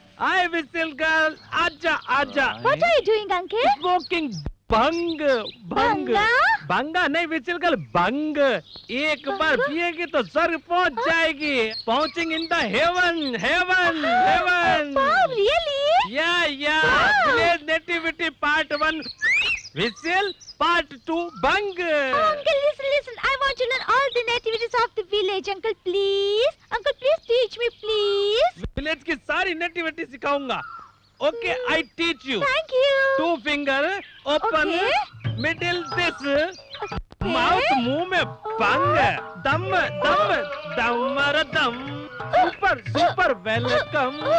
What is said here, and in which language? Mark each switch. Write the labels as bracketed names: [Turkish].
[English] Hi whistle girl, [Hindi] आजा आजा। [English] What are you doing, uncle? Smoking bhang bhang [Hindi] भंगा? भंगा नहीं विचिल कल भंग। एक बार पिएगी तो स्वर्ग पहुंच जाएगी। [English] पहुंचिंग in the heaven heaven heaven. Wow, really? या village nativity part 1 विचिल, part 2 bhang. Uncle, listen. I want to learn all the nativities of the village. Uncle, please. Uncle, please teach me, please. [Hindi] Village की सारी nativity सिखाऊंगा। [English] Okay, I teach you. Thank you. 2 finger, open, Okay. middle this, mouth [Hindi] मुंह में बंग, [English] दम दम दमर दम, super welcome.